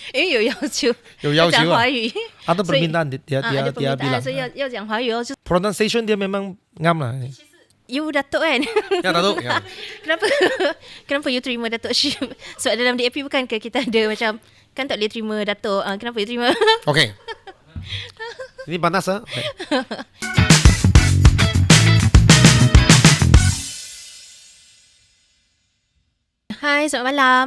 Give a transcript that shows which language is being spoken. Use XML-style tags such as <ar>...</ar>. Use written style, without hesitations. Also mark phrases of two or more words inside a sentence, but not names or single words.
<zh>有要求，有要求啊要讲华语，</zh> <ms>Ada</ms> <zh>所以</zh> <ms>permintaan dia ada dia permintaan, bilang. so</ms> <zh>要讲华语哦。就</zh> <ms>Pronunciation dia memang ngam lah. You Datuk kan? Ya Datuk. Ya. Kenapa kenapa you terima Datuk Syif? Sebab dalam DAP bukan ke kita ada macam kan tak boleh terima Datuk. Kenapa you terima? Okey. Ini panas ah. Okay. Hai, selamat malam.</ms>